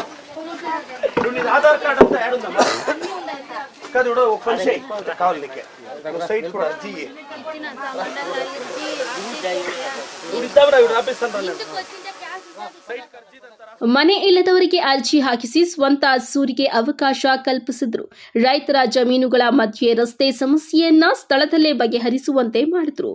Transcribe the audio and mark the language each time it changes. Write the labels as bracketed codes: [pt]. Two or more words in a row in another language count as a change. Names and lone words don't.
[te] ఆధార్ కార్డ్ అంతా ఏడుందమ్మా? కాదు ఓపెన్ చేయి కావాలికే [kn] ಸೈಟ್ ಕೂಡ ಅರ್ಜಿಗೆ ಮನೆ ಇಲ್ಲದವರಿಗೆ ಅರ್ಜಿ ಹಾಕಿಸಿ ಸ್ವಂತ ಸೂರಿಗೆ ಅವಕಾಶ ಕಲ್ಪಿಸಿದ್ರು. ರೈತರ ಜಮೀನುಗಳ ಮಧ್ಯೆ ರಸ್ತೆ ಸಮಸ್ಯೆಯನ್ನ ಸ್ಥಳದಲ್ಲೇ ಬಗೆಹರಿಸುವಂತೆ ಮಾಡಿದ್ರು.